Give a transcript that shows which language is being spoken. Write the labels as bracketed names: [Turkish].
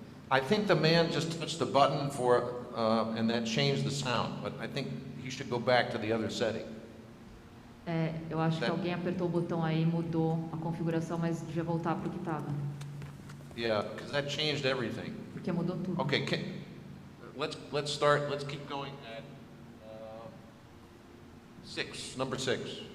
[English] I think the man just touched the button and that changed the sound, but I think he should go back to the other setting. [Portuguese] Eu acho que alguém apertou o botão aí e mudou a configuração, mas devia voltar para o que estava. [English] Yeah, because that changed everything. [Portuguese] Porque mudou tudo. [English] Okay, let's start. Let's keep going at 6, number 6.